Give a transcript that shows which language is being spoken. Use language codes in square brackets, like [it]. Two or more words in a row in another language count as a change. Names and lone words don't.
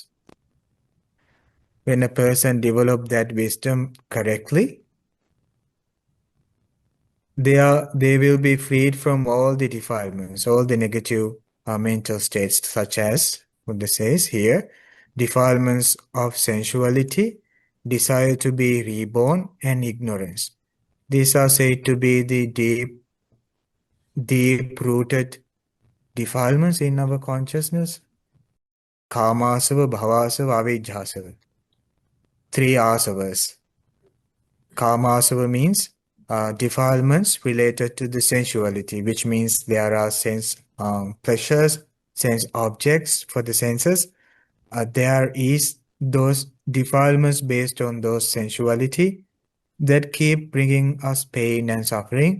[en] When a person develops that wisdom correctly, they will be freed from all the defilements, all the negative mental states, such as Buddha says here, defilements of sensuality, desire to be reborn, and ignorance. These are said to be the deep-rooted defilements in our consciousness. [pi] Kamasava, bhavasava, avijjhasava. [en] 3 asavas. Kamasava means defilements related to the sensuality, which means there are sense pleasures, sense objects for the senses. There is those defilements based on those sensuality that keep bringing us pain and suffering.